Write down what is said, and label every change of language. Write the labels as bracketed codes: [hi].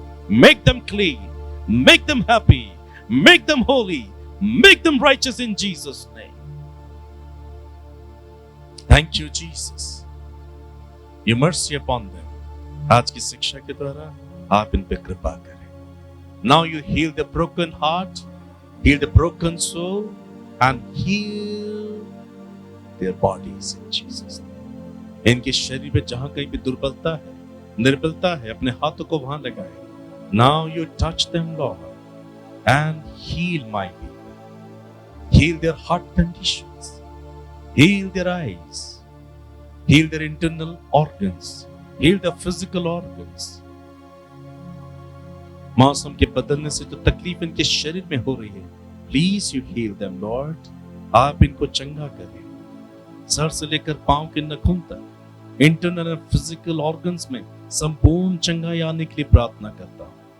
[en] Make them clean, make them happy, make them holy, make them righteous in Jesus name. Thank you Jesus. Your mercy upon them. [hi] आज की शिक्षा के द्वारा आप इन पे कृपा करें। [en] Now you heal the broken heart, heal the broken soul, and heal their bodies in Jesus name। [hi] इनके शरीर में जहां कहीं भी दुर्बलता है, निर्बलता है, अपने हाथों को वहां लगाएं। [en] Now you touch them, Lord, and heal my people। Heal their heart conditions, heal their eyes, heal their internal organs, heal their physical organs। [hi] मौसम के बदलने से जो तकलीफ इनके शरीर में हो रही है, [en] Please you heal them lord. [hi] आप इनको चंगा करें, सर से लेकर पांव के नखून तक, इंटरनल और फिजिकल ऑर्गन्स में संपूर्ण चंगाई आने के लिए प्रार्थना करता हूं।